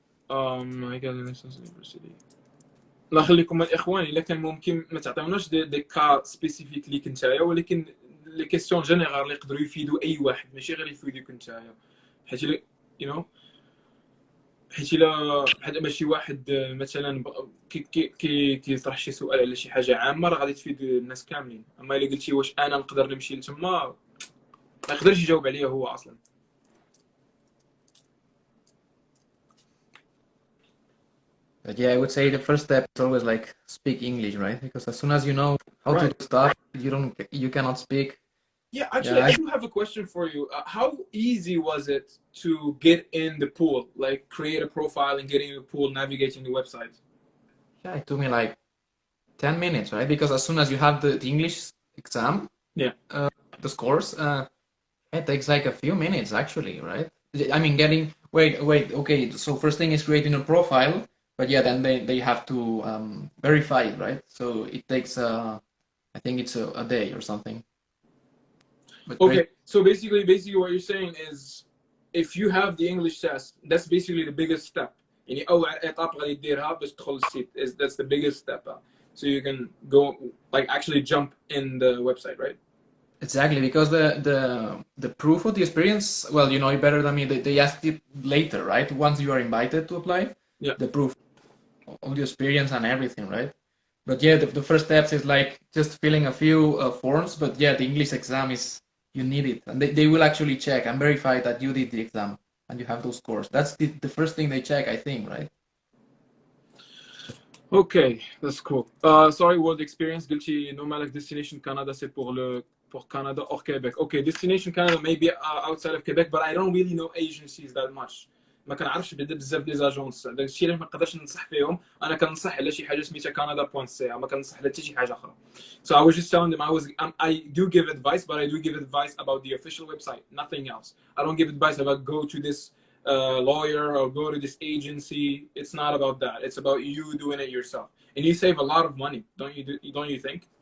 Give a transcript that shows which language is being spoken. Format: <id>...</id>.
<en>I got a license university.</en> <ar>الله يخليكم الاخوان الا كان ممكن ما تعطيوناش</ar> <fr>دي كا سبيسيفيك</fr> <ar>ليك نتايا ولكن</ar> <fr>لي كيسيون جينيرال</fr> <ar>اللي يقدروا يفيدوا اي واحد ماشي غير يفيدوك نتايا حيت</ar> <en>you know</en> <ar>حيت الا بحال ماشي واحد مثلا كيطرح شي سؤال على شي حاجه عامه راه غادي تفيد الناس كاملين اما الا قلتي واش انا نقدر نمشي لتما ما يقدرش يجاوب عليا هو اصلا.</ar> <en>But yeah, I would say the first step is always like speak English, right? Because as soon as you know how to do stuff, you cannot speak. Yeah, actually, I do have a question for you. How easy was it to get in the pool, like create a profile and get in the pool, navigating the website? Yeah, it took me like 10 minutes, right? Because as soon as you have the English exam, yeah, the scores, it takes like a few minutes actually, right? I mean, wait, okay. So first thing is creating a profile, but yeah, then they have to verify it, right? So it takes, I think it's a day or something. Okay, so basically what you're saying is if you have the English test, that's basically the biggest step.</en> <ar>يعني أول إتاب غادي ديرها باش تدخل السيت</ar> <en>that's the biggest step. So you can go like actually jump in the website, right? Exactly, because the proof of the experience, well, you know it better than me. They ask it later, right? Once you are invited to apply, yeah, the proof of the experience and everything, right? But yeah, the first steps is like just filling a few forms. But yeah, the English exam is you need it, and they will actually check and verify that you did the exam and you have those scores. That's the first thing they check, I think, right? Okay, that's cool. Sorry, world experience.</en> <ar>قلتي</ar> <en>no matter destination Canada,</en> <fr>c'est pour</fr> <en>Canada or Quebec. Okay, destination Canada maybe outside of Quebec, but I don't really know agencies that much.</en> <ar>ما كنعرفش بزاف دي زاجونس داك الشيء اللي ما نقدرش ننصح فيهم انا كنصح على شي حاجه سميتها Canada.ca ما كنصح على حتى شي حاجه اخرى.</ar> <en>So I was just telling them I do give advice, but I do give advice about the official website, nothing else. I don't give advice about go to this lawyer or go to this agency. It's not about that. It's about you doing it yourself, and you save a lot of money, don't you think?</en>